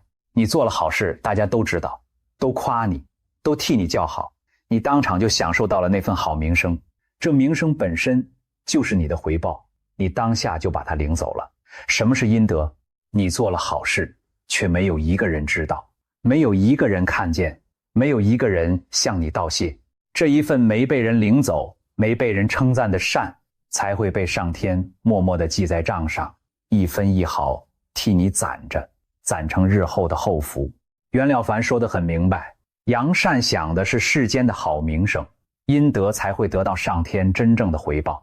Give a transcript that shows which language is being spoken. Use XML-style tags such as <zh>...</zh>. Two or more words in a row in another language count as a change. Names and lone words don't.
<zh>你做了好事，大家都知道，都誇你，都替你叫好，你當場就享受到了那份好名聲，這名聲本身就是你的回報，你當下就把它領走了。什麼是陰德？你做了好事，卻沒有一個人知道，沒有一個人看見，沒有一個人向你道謝。這一份沒被人領走，沒被人稱讚的善，才會被上天默默地記在賬上，一分一毫替你攢着，攢成日後的後福。袁了凡說得很明白，陽善想的是世間的好名聲，陰德才會得到上天真正的回報。</zh>